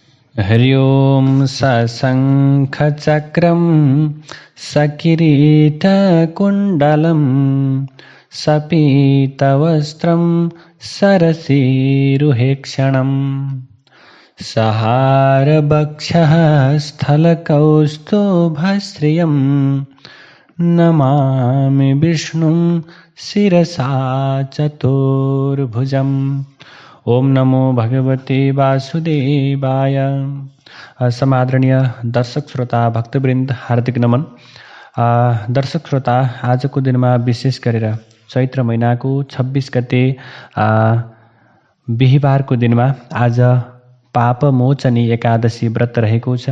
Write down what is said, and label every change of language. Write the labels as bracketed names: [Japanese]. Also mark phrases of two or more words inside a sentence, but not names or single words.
[Sanskrit] हरि ओम सशंखचक्रं सकिरीटकुण्डलं सपीतवस्त्रं सरसीरुहेक्षणं सहारवक्षः स्थलकौस्तुभश्रियं नमामि विष्णुं शिरसा चतुर्भुजम्। ओम नमो भगवते वासुदेवाय। [Nepali] समादरणीय दर्शक श्रोता भक्तवृन्द हार्दिक नमन। दर्शक श्रोता, आजको दिनमा विशेष गरेर चैत्र महिनाको 26 गते बिहीबारको दिनमा आज पापमोचनी एकादशी व्रत रहेको छ।